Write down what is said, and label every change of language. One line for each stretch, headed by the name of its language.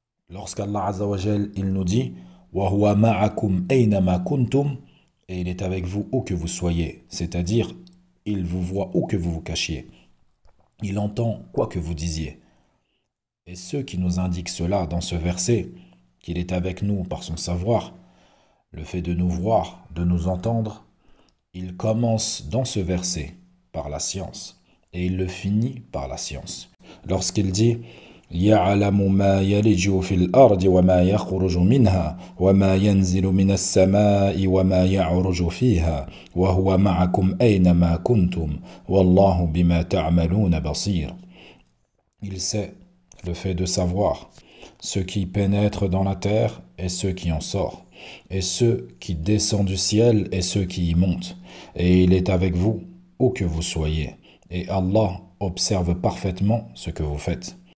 French: Lorsqu'Allah Azza wa Jal, il nous dit
Arabic: wa huwa ma'akum aynama kuntum,
French: et il est avec vous où que vous soyez, c'est-à-dire il vous voit où que vous vous cachiez, il entend quoi que vous disiez. Et ceux qui nous indiquent cela dans ce verset, qu'il est avec nous par son savoir, le fait de nous voir, de nous entendre, il commence dans ce verset par la science et il le finit par la science. Lorsqu'il dit
Arabic: يعلم ما يلج في الأرض وما يخرج منها وما ينزل من السماء وما يعرج فيها وهو معكم أينما كنتم والله بما تعملون بصير.
French: Il sait, le fait de savoir, ce qui pénètre dans la terre et ce qui en sort, et ce qui descend du ciel et ce qui y monte. Et il est avec vous, où que vous soyez. Et Allah observe parfaitement ce que vous faites.